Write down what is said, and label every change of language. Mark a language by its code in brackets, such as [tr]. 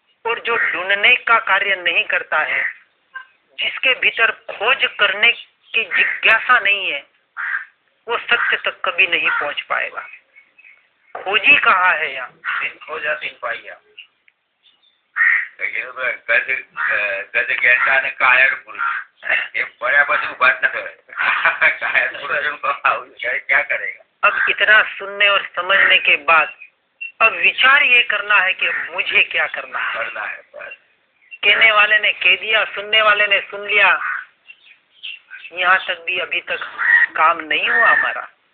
[hi] और जो ढूंढने का कार्य नहीं करता है, जिसके भीतर खोज करने की जिज्ञासा नहीं है, वो सत्य तक कभी नहीं पहुंच पाएगा। खोजी कहाँ है यहाँ? खोजा तीन पाइया। [gu] ગજ ઘેટા અને કાયર પુરુષ એ પડ્યા પછી ઉભા જ ન થાય. કાયર પુરુષ [hi] क्या करेगा? अब इतना सुनने और समझने के बाद अब विचार ये करना है कि मुझे क्या करना है. करना है बस. कहने वाले ने कह दिया, सुनने वाले ने सुन लिया, यहाँ तक भी अभी तक काम नहीं हुआ हमारा.